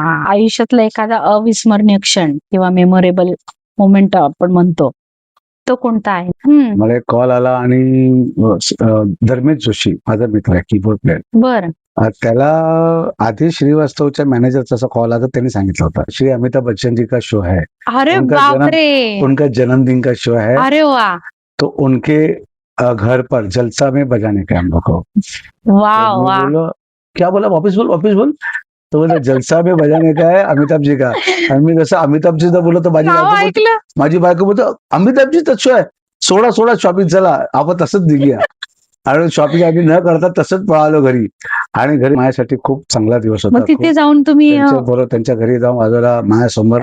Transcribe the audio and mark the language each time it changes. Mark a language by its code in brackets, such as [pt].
[mr] आयुष्यातला एखादा अविस्मरणीय क्षण किंवा मेमोरेबल मोमेंट आपण म्हणतो, तो कोणता आहे? मला एक कॉल आला आणि धर्मेश जोशी माझा मित्र आहे, कीबोर्ड प्लेअर. बरं. त्याला आधी श्रीवास्तवच्या मॅनेजरचा असा कॉल आला. त्यांनी सांगितलं होता [hi] श्री अमिताभ बच्चन जी का शो है, [mr] अरे बापरे, [hi] उनका जन्मदिन का शो है. अरे वाह. तो उनके घर पर जलसा में बजाने का हम लोग को. वाह. क्या बोला, वापिस बोल. तो बोला जलसा में बजाने का है अमिताभ जी का. [mr] आणि मी जसं अमिताभ जी बोललो तर माझी बायको बोलतो अमिताभ जी शो आहे, सोडा शॉपिंग, चला आपण तसंच निघूया. आणि शॉपिंग आम्ही न करता तसंच पळालो घरी. आणि घरी माझ्यासाठी खूप चांगला दिवस होता. तिथे जाऊन तुम्ही बरोबर त्यांच्या घरी जाऊन वाजवला. माझ्यासमोर